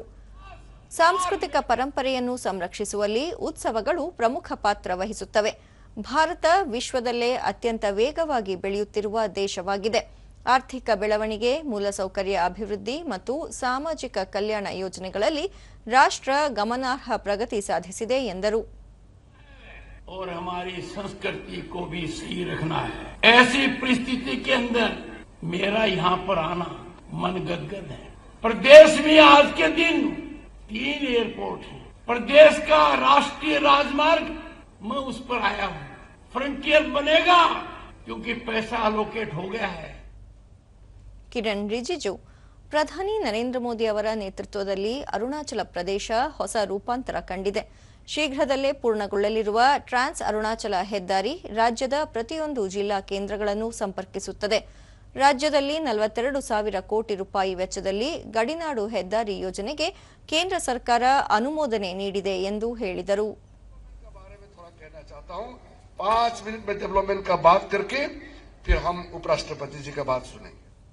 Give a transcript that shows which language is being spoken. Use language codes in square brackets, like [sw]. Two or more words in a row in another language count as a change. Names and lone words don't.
[kn] ಸಾಂಸ್ಕೃತಿಕ ಪರಂಪರೆಯನ್ನು ಸಂರಕ್ಷಿಸುವಲ್ಲಿ ಉತ್ಸವಗಳು ಪ್ರಮುಖ ಪಾತ್ರ ವಹಿಸುತ್ತವೆ. ಭಾರತ ವಿಶ್ವದಲ್ಲೇ ಅತ್ಯಂತ ವೇಗವಾಗಿ ಬೆಳೆಯುತ್ತಿರುವ ದೇಶವಾಗಿದೆ. ಆರ್ಥಿಕ ಬೆಳವಣಿಗೆ, ಮೂಲಸೌಕರ್ಯ ಅಭಿವೃದ್ಧಿ ಮತ್ತು ಸಾಮಾಜಿಕ ಕಲ್ಯಾಣ ಯೋಜನೆಗಳಲ್ಲಿ ರಾಷ್ಟ್ರ ಗಮನಾರ್ಹ ಪ್ರಗತಿ ಸಾಧಿಸಿದೆ ಎಂದರು. [hi] और हमारी संस्कृति को भी सही रखना है. ऐसी परिस्थिति के अंदर मेरा यहाँ पर आना मन गदगद है. प्रदेश में आज के दिन 3 एयरपोर्ट हैं. प्रदेश का राष्ट्रीय राजमार्ग मैं उस पर आया हूँ. फ्रंटियर बनेगा क्योंकि पैसा अलोकेट हो गया है. [kn] ಕಿರಣ್ ರಿಜಿಜು ಪ್ರಧಾನಿ ನರೇಂದ್ರ ಮೋದಿ ಅವರ ನೇತೃತ್ವದಲ್ಲಿ ಅರುಣಾಚಲ ಪ್ರದೇಶ ಹೊಸ ರೂಪಾಂತರ ಕಂಡಿದೆ. ಶೀಘ್ರದಲ್ಲೇ ಪೂರ್ಣಗೊಳ್ಳಲಿರುವ ಟ್ರಾನ್ಸ್ ಅರುಣಾಚಲ ಹೆದ್ದಾರಿ ರಾಜ್ಯದ ಪ್ರತಿಯೊಂದು ಜಿಲ್ಲಾ ಕೇಂದ್ರಗಳನ್ನು ಸಂಪರ್ಕಿಸುತ್ತದೆ. ರಾಜ್ಯದಲ್ಲಿ 42,000 ಕೋಟಿ ರೂಪಾಯಿ ವೆಚ್ಚದಲ್ಲಿ ಗಡಿನಾಡು ಹೆದ್ದಾರಿ ಯೋಜನೆಗೆ ಕೇಂದ್ರ ಸರ್ಕಾರ ಅನುಮೋದನೆ ನೀಡಿದೆ ಎಂದು ಹೇಳಿದರು. [hi] 5 मिनट में डेवलपमेंट का बात करके फिर हम उपराष्ट्रपति जी का बात सुनेंगे.